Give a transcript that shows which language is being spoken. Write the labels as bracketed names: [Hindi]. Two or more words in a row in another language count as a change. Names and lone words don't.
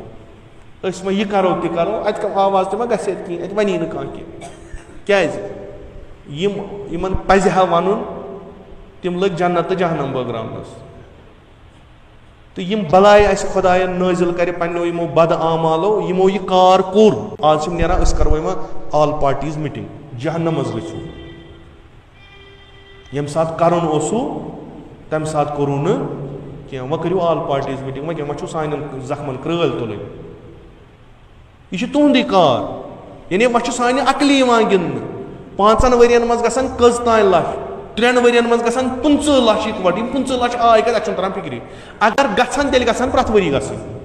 [Kashmiri] أسۍ وۄنۍ یہِ کرو تہِ کرو اَتہِ کانٛہہ آواز تہِ ما گژھِ اَتہِ کِہیٖنۍ اَتہِ وَنی نہٕ کانٛہہ کینٛہہ کیٛازِ یِمن پزِ ہا وَنُن تِم لٔگۍ جنت تہٕ جہنم بٲگراونس تہٕ یِم بلاے اَسہِ خۄداین نٲزِل کرِ پننیو یِمو بد اعمالو یِمو یہِ کار کوٚر آز چھِم نیران أسۍ کرو [English] all parties meeting [Kashmiri] جہنم مز گژھو یم سات کرن اوسو تم سات کرو نا کی وہ کرو [English] all parties meeting [Kashmiri] وہ چھو سان زخمن کرل تلن یہ تہندی کار یعنی وہ سانہ عقلی گن 5 ورین مز گژھن کٔژ تان لچھ 3 ورین مز گژھن 15 لچھ اکوٹ 15 لچھ آئی کتھ اچھا تران فکری اگر گژھن تیل گژھن پرٛٮ۪تھ ؤری گژھن